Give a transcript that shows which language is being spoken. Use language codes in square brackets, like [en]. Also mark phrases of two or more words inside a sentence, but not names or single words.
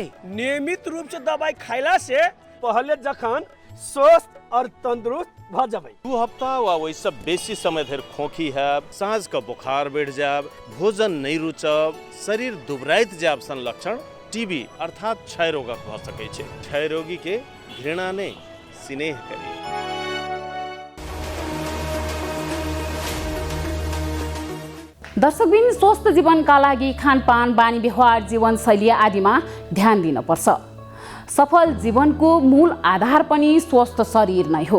[mai] नियमित रूप से दवाई खैला से पहले जखन स्वस्थ और तंदुरुस्त भ जेबै। 2 हफ्ता वा वैसे बेसी समय धरि खोखी है, सांझ का बुखार बढ़ जाब, भोजन नहीं रुचब, शरीर दुबराइत जाब सन लक्षण टीबी अर्थात क्षय रोगक भ सकै छै। क्षय रोगी के घृणा नहीं स्नेह करी। [ne] दर्शकबिन, स्वस्थ जीवनका लागि खानपान, बानी व्यवहार, जीवनशैली आदिमा ध्यान दिनुपर्छ। सफल जीवनको मूल आधार पनि स्वस्थ शरीर नै हो।